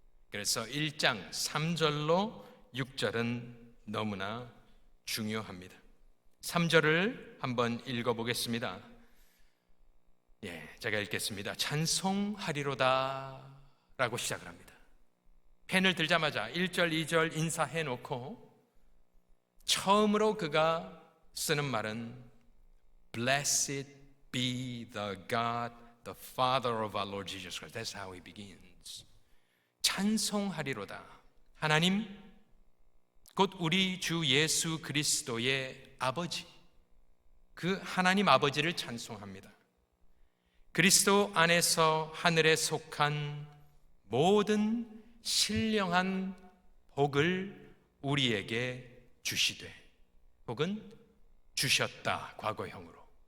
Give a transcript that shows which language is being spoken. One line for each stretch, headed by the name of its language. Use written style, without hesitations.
Korean: 그래서 1장 3절로 6절은 너무나 중요합니다. 3절을 한번 읽어보겠습니다. 제가 읽겠습니다. 찬송하리로다 라고 시작을 합니다. 펜을 들자마자 1절, 2절 인사해놓고 처음으로 그가 쓰는 말은
English: Blessed be the God, the Father of our Lord Jesus Christ. That's how he begins.
Korean: 찬송하리로다. 하나님, 곧 우리 주 예수 그리스도의 아버지, 그 하나님 아버지를 찬송합니다. 그리스도 안에서 하늘에 속한 모든 신령한 복을 우리에게 주시되, 복은 주셨다, 과거형으로.